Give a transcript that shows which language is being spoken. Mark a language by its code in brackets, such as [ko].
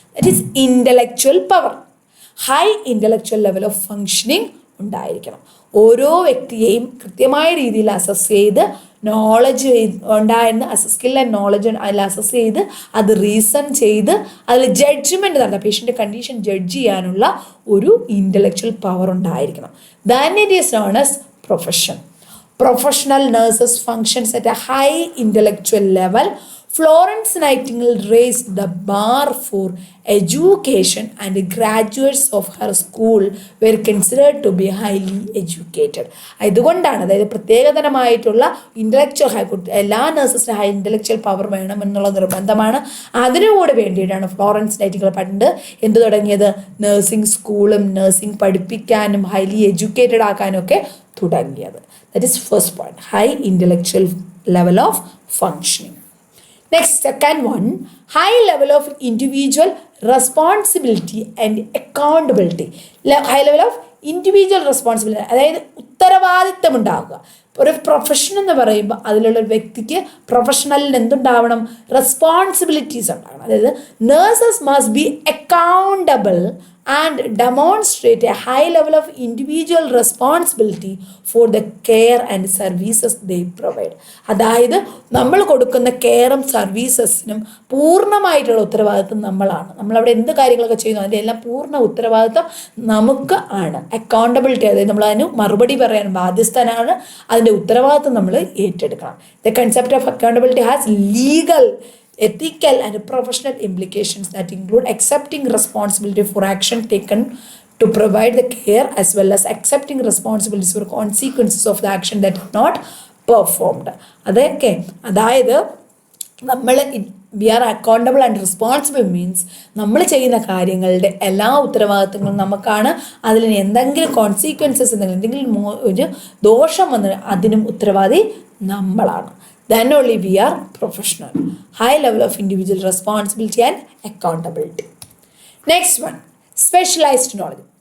[en] That is intellectual power. High intellectual level of functioning ഉണ്ടായിരിക്കണം. [ml] ഓരോ വ്യക്തിയെയും കൃത്യമായ രീതിയിൽ അസസ് ചെയ്ത് നോളജ് ഉണ്ടായിരുന്ന സ്കിൽ ആൻഡ് നോളജ് അതിൽ അസസ് ചെയ്ത് അത് റീസൺ ചെയ്ത് അതിൽ ജഡ്ജ്മെൻറ്റ് നടത്താം, പേഷ്യൻ്റെ കണ്ടീഷൻ ജഡ്ജ് ചെയ്യാനുള്ള ഒരു ഇൻ്റലക്ച്വൽ പവർ ഉണ്ടായിരിക്കണം. [en] Then it is known as profession. Professional nurses functions at a high intellectual level Florence Nightingale raised the bar for education and graduates of her school were considered to be highly educated. [ml] ഇതുകൊണ്ടാണ്, അതായത് പ്രത്യേകതരമായിട്ടുള്ള intellectual എല്ലാ നഴ്സസിനും high intellectual power വേണം എന്നുള്ള നിർബന്ധമാണ്. അതിനുകൂടെ വേണ്ടിയിട്ടാണ് Florence Nightingale പണ്ട് എന്ത് തുടങ്ങിയത്? നഴ്സിംഗ് സ്കൂളും നഴ്സിംഗ് പഠിപ്പിക്കാനും ഹൈലി എഡ്യൂക്കേറ്റഡ് ആക്കാനും ഒക്കെ തുടങ്ങിയത്. [en] That is first point, high intellectual level of functioning. Next, second one, high level of individual responsibility and accountability. High level of individual responsibility, [ml] അതായത് ഉത്തരവാദിത്തം ഉണ്ടാവുക. ഒരു പ്രൊഫഷൻ എന്ന് പറയുമ്പോൾ അതിലുള്ള ഒരു വ്യക്തിക്ക് പ്രൊഫഷണലിന് എന്തുണ്ടാവണം? റെസ്പോൺസിബിലിറ്റീസ് ഉണ്ടാവണം. [en] അതായത് nurses must be accountable and demonstrate a high level of individual responsibility for the care and services they provide. [ml] അതായത് നമ്മൾ കൊടുക്കുന്ന കെയറും സർവീസസിനും പൂർണ്ണമായിട്ടുള്ള ഉത്തരവാദിത്വം നമ്മളാണ്. നമ്മളവിടെ എന്ത് കാര്യങ്ങളൊക്കെ ചെയ്യുന്നു അതിൻ്റെ എല്ലാം പൂർണ്ണ ഉത്തരവാദിത്വം നമുക്ക് ആണ്. അക്കൗണ്ടബിലിറ്റി, അതായത് നമ്മൾ അതിന് മറുപടി പറയാൻ ബാധ്യസ്ഥനാണ്. അതിൻ്റെ ഉത്തരവാദിത്വം നമ്മൾ ഏറ്റെടുക്കണം. [en] The concept of accountability has legal, ethical and professional implications that include accepting responsibility for action taken to provide the care as well as accepting responsibilities for consequences of the action that is not performed. [ml] അതൊക്കെ അതായത് നമ്മൾ [en] we are accountable and responsible means [ml] നമ്മൾ ചെയ്യുന്ന കാര്യങ്ങളുടെ എല്ലാ ഉത്തരവാദിത്തങ്ങളും നമുക്കാണ്. അതിൽ എന്തെങ്കിലും കോൺസിക്വൻസസ് എന്തെങ്കിലും ഒരു ദോഷം വന്ന് അതിനും ഉത്തരവാദി നമ്മളാണ്. [en] Then only we are professional. High level of individual responsibility and accountability. Next one, specialized knowledge.